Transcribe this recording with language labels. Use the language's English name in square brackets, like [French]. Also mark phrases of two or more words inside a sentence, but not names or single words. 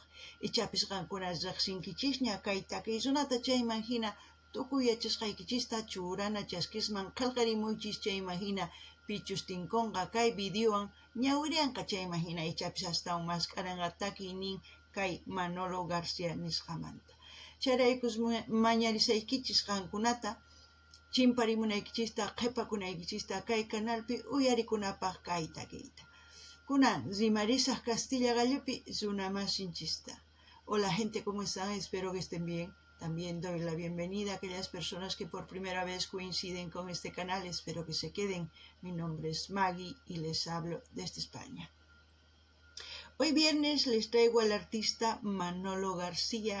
[Quechua] Ichapis qankuna riqsinkichisña kay takiy runata chayman hina tukuy yachasqaykichista churana chaskisman qillqarimuychis chayman hina pichus tinkunqa kay videowan ñawirianqa chayman hina ichapis astawan mascaranqa takiynin kay Manolo García nisqamanta. Chayraykus mañarisaykichis qankunata chimparimunaykichista qhipakunaykichista kay canalpi uyarikunapaq kay takiyta. Kunan rimarisaq Castilla Gallupi runa masinchista. [Spanish] Hola gente, ¿cómo están? Espero que estén bien. También doy la bienvenida a aquellas personas que por primera vez coinciden con este canal. Espero que se queden. Mi nombre es Maggie y les hablo desde España. Hoy viernes les traigo al artista Manolo García.